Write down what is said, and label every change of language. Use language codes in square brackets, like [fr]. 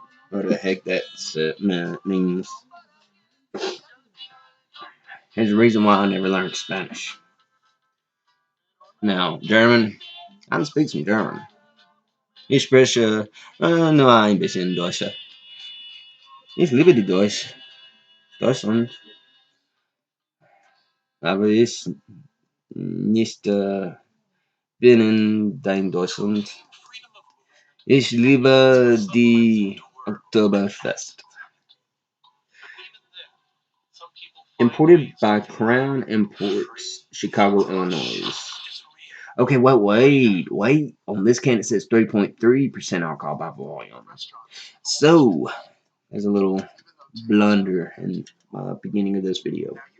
[en] What the heck that means. There's a reason why I never learned Spanish. Now, German. I can speak some German. [de] Ich spreche nur ein bisschen Deutsch. Ich liebe die Deutschland. Aber ich nicht bin in dein Deutschland. Ich liebe die Oktoberfest. [en] Imported by Crown Imports, Chicago, Illinois. Okay, wait. On this can it says 3.3% alcohol by volume. So, there's a little blunder in the beginning of this video.